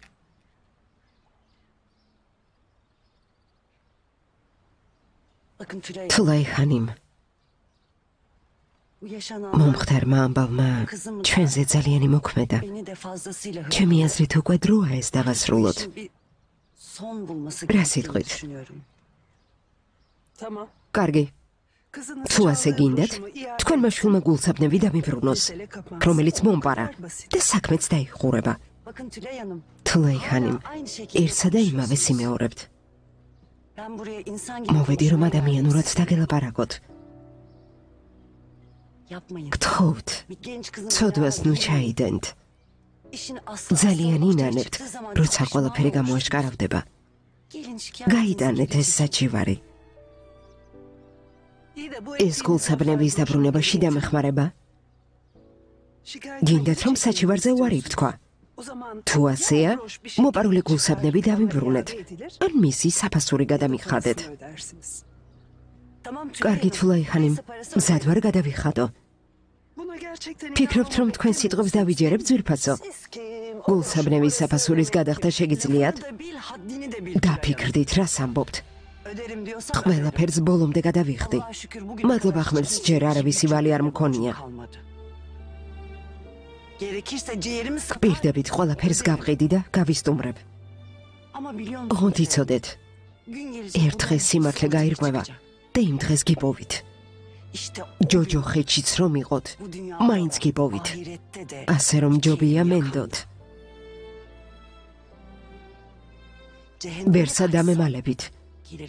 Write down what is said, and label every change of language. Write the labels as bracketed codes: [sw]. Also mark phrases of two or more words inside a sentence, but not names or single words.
[tr] Bakın Tülay, [ka] თულაი ხანიმ, [tr] bu yaşanan [ka] მომხდარმა ამბავმა ჩვენზე ძალიან იმოქმედა. [tr] beni de fazlasıyla [ka] ჩემი აზრით უკვე დროა ეს დავასრულოთ. [tr] Şimdi bir son bulması [ka] Რა [tr] gerektiğini [ka] სიტყვით? [tr] düşünüyorum. [ka] კარგი, თუ ასე გინდათ, თქვენმა შვილმა გულსაბნევი დამიბრუნოს, რომელიც მომპარა და საქმეც დაიხურება. [tr] Bakın Tülay Hanım, [ka] თულაი ხანიმ, [tr] aynı şekilde [ka] ერთსა და იმავე სიმეორებთ. [tr] ben buraya insan gibi [ka] მოვედი რომ [tr] konuşmaya [ka] ადამიანურად დაგელაპარაკოთ. [tr] yapmayın. [ka] გთხოვთ, [tr] Bir genç kızın [ka] ცოდვას ნუ [tr] beraber [ka] ჩაიდენთ. [tr] işin aslı [ka] ძალიან [tr] ortaya [ka] ინანებთ, [tr] çıktığı zaman [ka] როცა [tr] çok [ka] ყველაფერი [tr] pişman olursunuz. [ka] გამოაშკარავდება. [tr] Gelin şikayetinizi [ka] გაიტანეთ ეს საჩივარი. ეს გულსაბნევის დაბრუნებაში დამეხმარება? გინდათ რომ საჩივარზე უარი ვთქვა? თუ ასეა, მოპარული გულსაბნები დავიმბრუნეთ. ან მისი საფასური გადამიხადეთ. [tr] Tamam Tülay [ka] კარგი [tr] Hanım, [ka] თულაი ხანიმ, [tr] neyse parası [ka] მზად ვარ გადავიხადო. ფიქრობთ რომ თქვენ სიტყვებს დავიჯერებ ძვირფასო? [tr] siz ki [ka] გულსაბნევის საფასურის გადახდა შეგიძლიათ? [tr] da bil haddini de bil. [ka] დაფიქრდით, რას ამბობთ? [tr] Öderim diyorsan [ka] ყველაფერს ბოლომდე გადავიხდი. [tr] Allah'a şükür bugün [ka] მადლობა ღმერთს, ჯერ არავისი ვალი არ მქონია. [tr] kalmadı. Gerekirse ciğerimi sıkar [ka] პირდებით ყველაფერს გავყიდი და გავისტუმრებ. [tr] ama biliyor [ka] ოღონდ [tr] musun? [ka] იცოდეთ, [tr] Gün gelecek [ka] ერთ [tr] bu [ka] დღეს [tr] da [ka] სიმართლე [tr] sorun [ka] გაირღვევა [tr] çıkacak. [ka] და იმ დღეს გიპოვით. [tr] İşte [ka] ჯოჯო ხეთშიც რომ იყოთ, [tr] bu dünya [ka] მაინც გიპოვით. [tr] ahirette de [ka] ასე რომ ჯობია მენდოთ. [tr] cehennem [ka] ვერსა დამემალებით. [tr] gelir